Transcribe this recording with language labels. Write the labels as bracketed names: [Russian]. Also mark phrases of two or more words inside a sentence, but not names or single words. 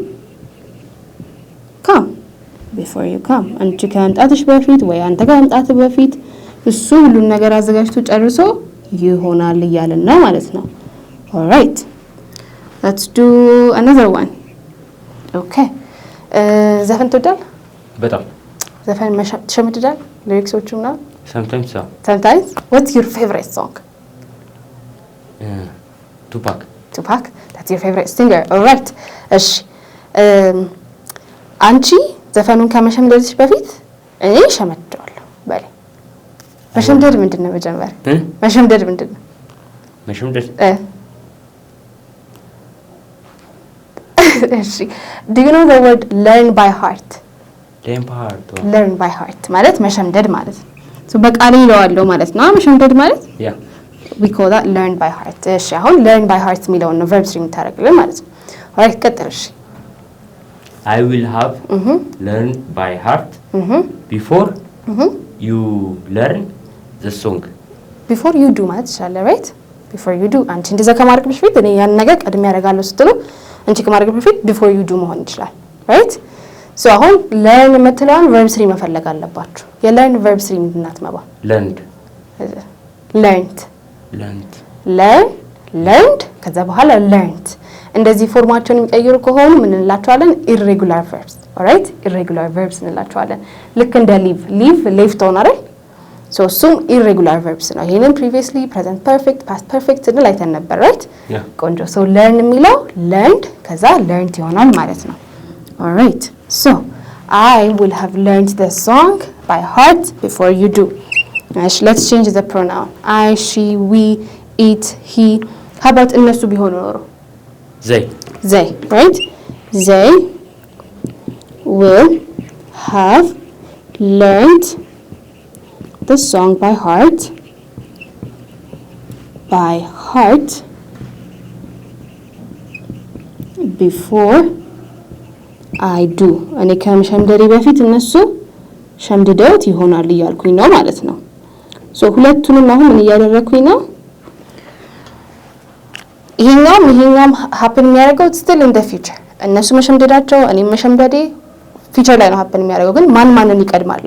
[Amharic] come አንቺ ከመምጣትሽ በፊት ወይ አንተ ከመምጣትህ በፊት እሱ ሁሉን ነገር አዘጋጅቶ ጨርሶ ይሆናል እያልን ነው ማለት ነው [English] all right let's do another one okay [Amharic] ዘፈን ትወዳለህ በጣም ዘፈን ትሸምድዳለህ ሊሪክሶቹ ምናምን [English] sometimes what's your favorite song Tupac that's your favorite singer all right [Amharic] እሺ አንቺ ዘፈኑን ከመሸምደድሽ በፊት እኔ ሸመድደዋለሁ በል መሸምደድ ምንድነው መጀመሪያ መሸምደድ ምንድነው እሺ [English] do you know the word learn by heart [Amharic] ማለት መሸምደድ ማለት ነው so በቃሌ ይለዋለሁ ማለት ነው መሸምደድ ማለት [English] we call that learn by heart [Amharic] እሺ አሁን [English] learn by heart [Amharic] የሚለውን ነው [English] verb string [Amharic] ታደርግልን ማለት ነው alright ቀጥልሽ [English] I will have learned by heart before you learn the song before you do [Amharic] ማለት ይችላል [English] right before you do [Amharic] አንቺ እንደዛ ከማድረግሽ በፊት እኔ ያን ነገር ቀድሜ ያደርጋለሁ ስትሉ አንቺ ከማድረግሽ በፊት [English] before you do [Amharic] መሆን ይችላል [English] right so [Amharic] አሁን learn የምትለውን [English] verb string [Amharic] መፈለግ አለባችሁ የlearn [English] verb string [Amharic] እናት መባ learned ከዛ በኋላ learned እንደዚህ ፎርማቸውን የሚቀይሩ ከሆኑ ምን እንላቸዋለን [English] irregular verbs alright irregular verbs [Amharic] እንላቸዋለን ልክ እንደ [English] leave left [Amharic] ሆነ አይደል [English] so some irregular verbs [Amharic] ነው ይሄንን [English] previously present perfect past perfect [Amharic] እንል አይተን ነበር [English] right ቆንጆ so learn የሚለው learned ከዛ learned [Amharic] ይሆናል ማለት ነው [English] alright so I will have learned the song by heart before you do let's change the pronoun I she we it he how about [Amharic] እነሱ ቢሆኑ ኖሮ [English] they right they will have learned the song by heart before I do [Amharic] እኔ ከመሸምደዴ በፊት እነሱ ሸምድደውት ይሆናል እያልኩኝ ነው ማለት ነው so ሁለቱንም አሁን ምን እያደረኩኝ ነው ይሄኛም happen የሚያደርገው [English] still in the future [Amharic] እነሱ መሸምደዳቸው እኔ መሸምደዴ ፊቸር ላይ ነው ሀፕን የሚያደርገው። ግን ማንን ይቀድማል?